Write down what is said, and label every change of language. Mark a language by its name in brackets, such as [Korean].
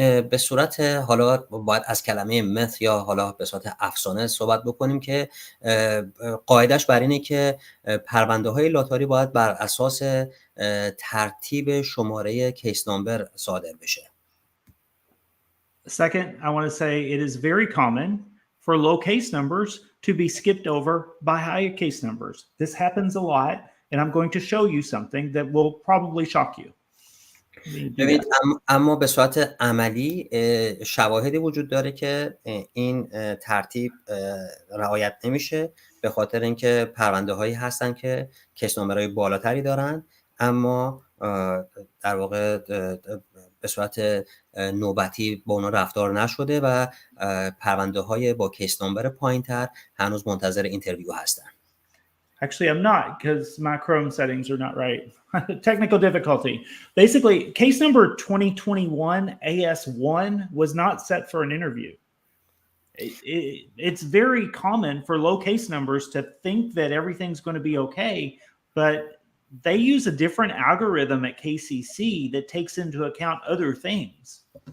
[Persian] به صورت حالا باید از کلمه مثل یا حالا به صورت افسانه صحبت بکنیم که قاعدش بر اینه که پرونده های لاتاری باید بر اساس ترتیب شماره کیس نامبر صادر بشه. [English] Second, I want to say it is very common for low case numbers to be skipped over by high case numbers. This happens a lot, and I'm going to show you something that will probably shock you. [Persian] ببینید اما به صورت عملی شواهدی وجود داره که این ترتیب رعایت نمیشه، به خاطر اینکه پرونده هایی هستن که کیس نامبرهای بالاتری دارن اما در واقع به صورت نوبتی با اونا رفتار نشده و پرونده های با کیس نامبر پایین‌تر هنوز منتظر اینترویو هستن. [English] Actually, I'm not, because my Chrome settings are not right. Technical difficulty. Basically, case number 2021 AS1 was not set for an interview. It's very common for low case numbers to think that everything's going to be okay, but they use a different algorithm at KCC that takes into account other things.